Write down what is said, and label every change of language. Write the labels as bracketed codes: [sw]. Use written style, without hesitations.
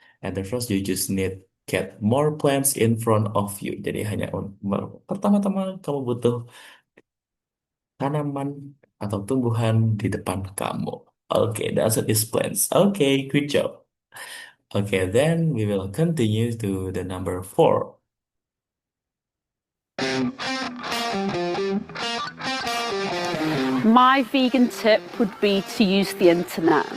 [en] At the first, you just need get more plants in front of you. [id] Jadi hanya pertama-tama kamu butuh tanaman atau tumbuhan di depan kamu. [en] Okay, the answer is plants. Okay, good job. Okay, then we will continue to the number 4. My vegan tip would be to use the internet.